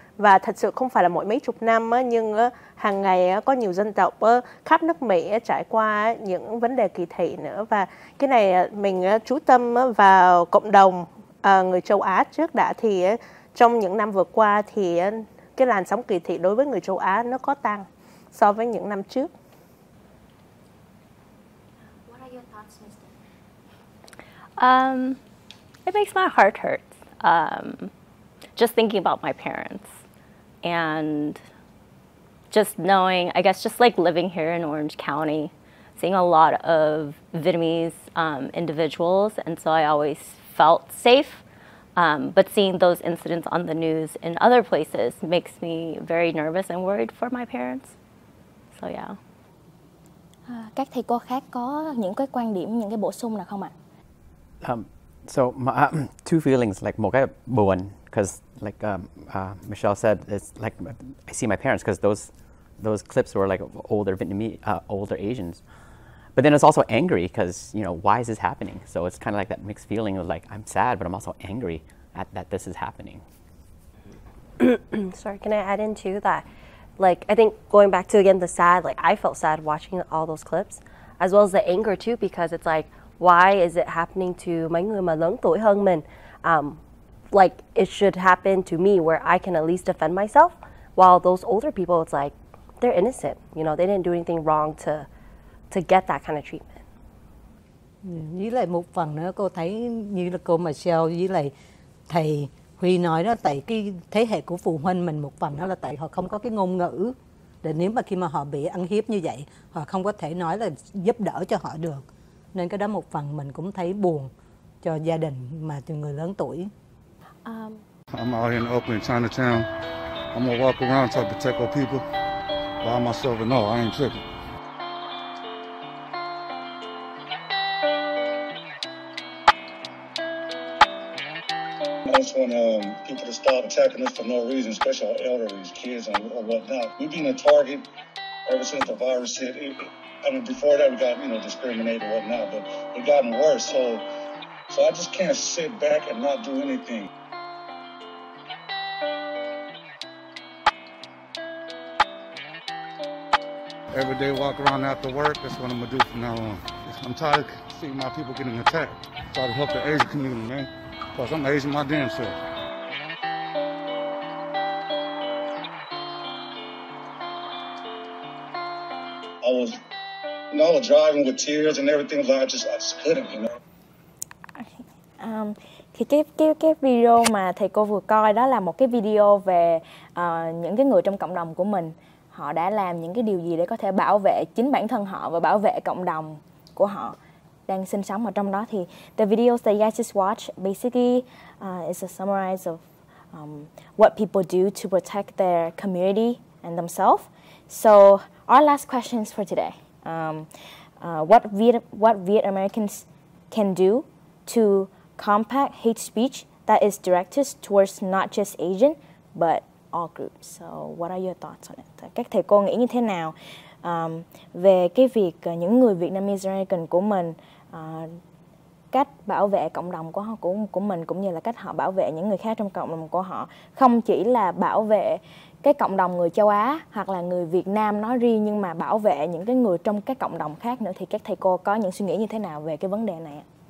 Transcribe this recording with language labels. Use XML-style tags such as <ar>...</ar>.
<vi>Và thật sự không phải là mỗi mấy chục năm nhưng hàng ngày có nhiều dân tộc khắp nước Mỹ trải qua những vấn đề kỳ thị nữa. Và cái này mình chú tâm vào cộng đồng người châu Á trước đã, thì trong những năm vừa qua thì cái làn sóng kỳ thị đối với người châu Á nó có tăng so với những năm trước.</vi> <en>What are your thoughts, Mr.? It makes my heart hurt. Just thinking about my parents. And just knowing, I guess, just like living here in Orange County, seeing a lot of Vietnamese individuals, and so I always felt safe. But seeing those incidents on the news in other places makes me very nervous and worried for my parents. So yeah.</en> <vi>Các thầy cô khác có những cái quan điểm, những cái bổ sung nào không ạ?</vi> <en>So two feelings, like</en> <vi>một cái buồn,</vi> <en>because like Michelle said, it's like I see my parents because those clips were like older Vietnamese, older Asians. But then it's also angry because, you know, why is this happening? So it's kind of like that mixed feeling of like I'm sad, but I'm also angry that this is happening. Sorry, can I add in too that, like, I think going back to again the sad, like I felt sad watching all those clips, as well as the anger too, because it's like, why is it happening to</en> <vi>mấy người mà lớn tuổi hơn mình?</vi> <en>Like it should happen to me where I can at least defend myself, while those older people, it's like they're innocent. You know, they didn't do anything wrong to get that kind of treatment.</en> <vi>Với lại một phần nữa cô thấy như là cô Michelle với lại thầy Huy nói đó, tại cái thế hệ của phụ huynh mình một phần đó là tại họ không có cái ngôn ngữ để nếu mà khi mà họ bị ăn hiếp như vậy họ không có thể nói là giúp đỡ cho họ được, nên cái đó một phần mình cũng thấy buồn cho gia đình mà từ người lớn tuổi.</vi> <en>I'm out here in Oakland, Chinatown. I'm gonna walk around, try to protect our people by myself, and no, I ain't tripping. I just want people to stop attacking us for no reason, especially our elderly, kids or whatnot. We've been a target ever since the virus hit. I mean, before that we got, discriminated or whatnot, but it gotten worse. So I just can't sit back and not do anything. Every day walk around after work, that's what I'm gonna do from now on. I'm tired of seeing my people getting attacked. Try to help the Asian community, man. Plus, I'm Asian my damn self. I was driving with tears and everything. I just couldn't,</en> <vi>Thì cái video mà thầy cô vừa coi đó là một cái video về những cái người trong cộng đồng của mình. Họ đã làm những cái điều gì để có thể bảo vệ chính bản thân họ và bảo vệ cộng đồng của họ đang sinh sống ở trong đó.</vi> <en>Thì the videos that you guys just watched basically is a summarize of what people do to protect their community and themselves. So our last questions for today. What Viet Americans can do to combat hate speech that is directed towards not just Asian but all groups. So what are your thoughts on it?</en> <vi>Các thầy cô nghĩ như thế nào về cái việc những người Vietnamese American của mình cách bảo vệ cộng đồng của mình cũng như là cách họ bảo vệ những người khác trong cộng đồng của họ, không chỉ là bảo vệ cái cộng đồng người châu Á hoặc là người Việt Nam nói riêng nhưng mà bảo vệ những cái người trong các cộng đồng khác nữa. Thì các thầy cô có những suy nghĩ như thế nào về cái vấn đề này?</vi>